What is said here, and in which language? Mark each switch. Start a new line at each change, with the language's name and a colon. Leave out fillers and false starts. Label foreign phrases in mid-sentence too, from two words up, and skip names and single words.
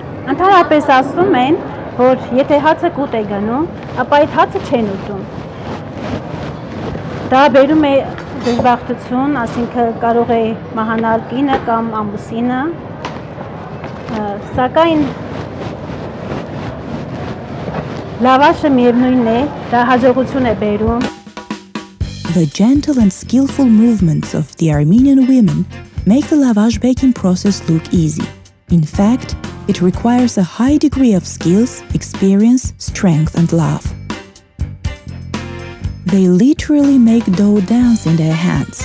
Armenian: Ընդհանրապես ասում են, որ եթե հացը կուտ է գնում, ապա այդ հացը չեն ուտում։ Դա բերում է դժբախտություն, ասինքն կարող է մահանալ կինը կամ ամուսինը։ Սակայն Լավաշը միևնույնն է, դա հաջողություն է բերում։
English: The gentle and skillful movements of the Armenian women make the lavash baking process look easy. In fact, it requires a high degree of skills, experience, strength, and love. They literally make dough dance in their hands.